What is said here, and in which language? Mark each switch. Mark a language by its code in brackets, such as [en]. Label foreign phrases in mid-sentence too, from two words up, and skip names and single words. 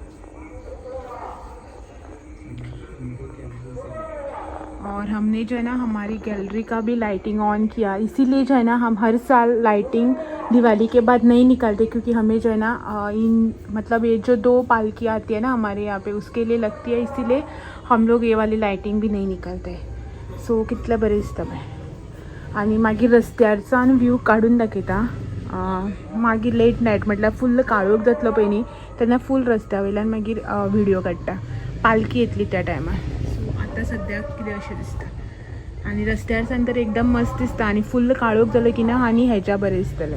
[hi] और हमने जो है ना हमारी गैलरी का भी लाइटिंग ऑन किया, इसीलिए जो है ना हम हर साल लाइटिंग दिवाली के बाद नहीं निकालते, क्योंकि हमें जो है ना मतलब ये जो 2 पालकी आती है ना हमारे यहाँ पे, उसके लिए लगती है, इसीलिए हम लोग ये वाली लाइटिंग भी नहीं निकालते। [kok] सो कितलं बरें दिसता बाय। आणि मागीर रस्त्यारचो आनी व्यू काढून दाखयता। मागीर [en] late night [kok] म्हटल्यार फुल्ल काळोख जातलो पळय न्ही, तेन्ना फूल रस्त्या वयल्यान मागीर व्हिडिओ काडटा, पालकी येतली त्या टायमार। सो आतां सद्याक कितें अशें दिसता, आनी रस्त्यारच्यान तर एकदम मस्त दिसता, आनी फुल्ल काळोख जालो की ना आनी हेच्या बरें दिसतलें।